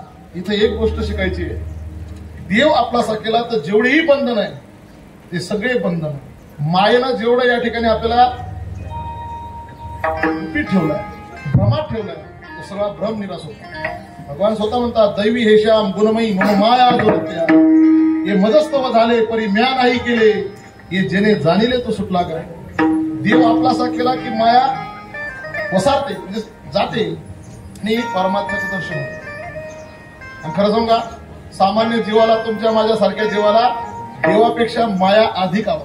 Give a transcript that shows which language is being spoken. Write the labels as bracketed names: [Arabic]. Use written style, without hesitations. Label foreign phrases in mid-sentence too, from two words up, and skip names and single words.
[Marathi] इथे एक गोष्ट शिकायची आहे. देव आपलासा केला तर जेवढेही बंधन आहे ते सगळे बंधन मायेनं जेवढं या ठिकाणी आपल्याला गुपित ठेवलाय भ्रमात ठेवलाय तो सगळा भ्रम निराश होता. भगवान स्वतः म्हणतात [Sanskrit] दैवी हेश्याम गुणमयी मम माया दुरत्या [Marathi] हे मजस्तव झाले परी म्या नाही केले हे जेणे जाणिले तो सुटला काय. देव आपलासा केला की माया वसारते म्हणजे जाते आणि परमात्म्याचं दर्शन होतं. आणि खरं सांगू का, सामान्य जीवाला, तुमच्या माझ्यासारख्या जीवाला देवापेक्षा माया अधिक आवडते.